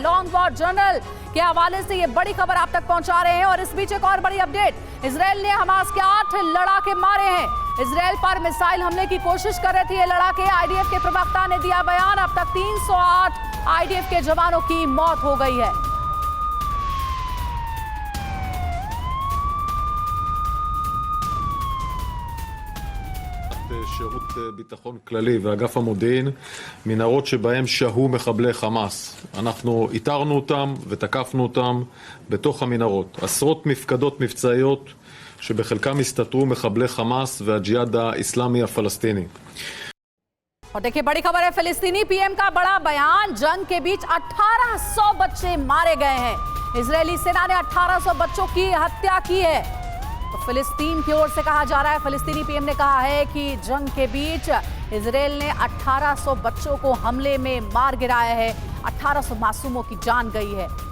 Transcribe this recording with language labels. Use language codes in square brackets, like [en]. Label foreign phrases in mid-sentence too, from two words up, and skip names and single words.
[hi] लॉन्ग वॉर जर्नल के हवाले से ये बड़ी खबर आप तक पहुंचा रहे हैं। और इस बीच एक और बड़ी अपडेट, इजराइल ने हमास के 8 लड़ाके मारे हैं। इजराइल पर मिसाइल हमले की कोशिश कर रहे थे ये लड़ाके। आईडीएफ के प्रवक्ता ने दिया बयान, अब तक 308 आईडीएफ के जवानों की मौत हो गई है। [he] שירות ביטחון כללי ואגף המודיעין מנהרות שבהם שהו מחבלי חמאס. אנחנו איתרנו אותם ותקפנו אותם בתוך המנהרות. עשרות מפקדות מבצעיות שבחלקם הסתתרו מחבלי חמאס והג'יהאד האסלאמי הפלסטיני. [hi] और देखिए बड़ी खबर है, फिलिस्तीनी पीएम का बड़ा बयान, जंग के बीच 1800 बच्चे मारे गए हैं। इजरायली सेना ने 1800 बच्चों की हत्या की है। तो फिलिस्तीन की ओर से कहा जा रहा है, फिलिस्तीनी पीएम ने कहा है कि जंग के बीच इजराइल ने 1800 बच्चों को हमले में मार गिराया है, 1800 मासूमों की जान गई है।